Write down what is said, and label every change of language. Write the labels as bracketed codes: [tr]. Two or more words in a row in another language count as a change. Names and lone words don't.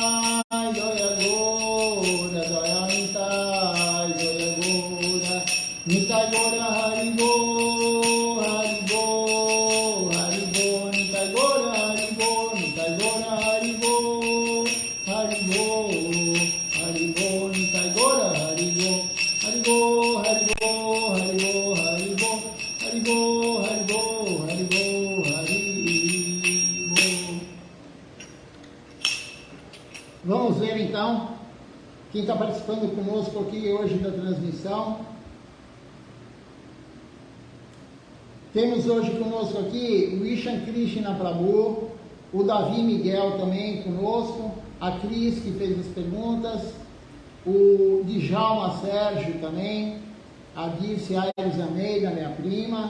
[bn] নিতাই গৌর হরিবোল, হরিবোল, হরিবোল, নিতাই গৌর হরিবোল, নিতাই গৌর হরিবোল, হরিবোল, হরিবোল, নিতাই গৌর হরিবোল, হরিবোল, হরিবোল, হরিবোল, হরিবোল, হরিবোল, হরিবোল, হরিবোল, হরিবোল. [pt] Vamos ver então quem está participando conosco aqui hoje da transmissão. Temos hoje conosco aqui o Ishan Krishna Prabhu, o Davi Miguel também conosco, a Cris que fez as perguntas, o Djalma Sérgio também, a Dirce Aires Almeida, minha prima.